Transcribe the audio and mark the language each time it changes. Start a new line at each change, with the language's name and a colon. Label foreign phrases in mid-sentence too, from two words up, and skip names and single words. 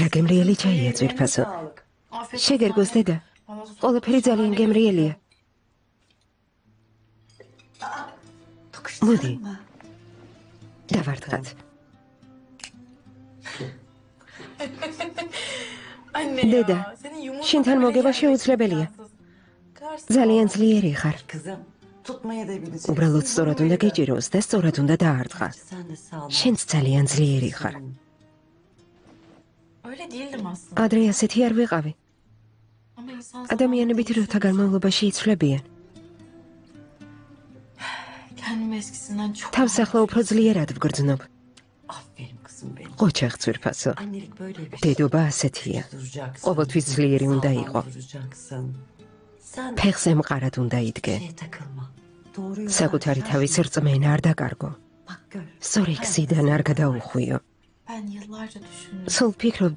Georgian: რა გემრიელი ჩაია ძვირფასო. შეგერგოს დედა. ყველაფერი ძალიან გემრიელია. მოდი,
Turkish: Mı?
Georgian: დავარტყათ.
Turkish: Anne Dede, ya. Senin yumurta
Georgian: შენთან
Turkish: bile
Georgian: მოგება
Turkish: gelmesi
Georgian: შეუძლებელია.
Turkish: imkansız.
Georgian: ძალიან ძლიერი ხარ.
Turkish: Kızım, tutmaya da bileceksin.
Georgian: უბრალოდ სწორად უნდა გეჭიროს და სწორად უნდა დაარტყა.
Turkish: Sen de sağ ol.
Georgian: შენც ძალიან ძლიერი ხარ.
Turkish: Öyle değildim aslında.
Georgian: ადრე ასეთი არ ვიყავი.
Turkish: Ama insan
Georgian: ადამიანები დროთა განმავლობაში იცვლებიან.
Turkish: kendimi eskisinden çok
Georgian: თავს ახლა უფრო ძლიერად ვგრძნობ.
Turkish: Aferin kızım benim.
Georgian: ყოჩახ ძვირფასო.
Turkish: Annelik böyle bir şey.
Georgian: დედობა ასეთია.
Turkish: Duracaksın.
Georgian: ყოველთვის ძლიერი უნდა
Turkish: Sağlam
Georgian: იყო.
Turkish: duracaksın. Sen
Georgian: ფეხზე მყარად უნდა იდგე.
Turkish: şeye takılma. Doğru yoldan
Georgian: საკუთარი
Turkish: gidersin.
Georgian: თავის რწმენა არ დაკარგო.
Turkish: Bak gör.
Georgian: სწორი გზიდან არ გადაუხვიო.
Turkish: ben yıllarca düşündüm.
Georgian: სულ ფიქრობდი,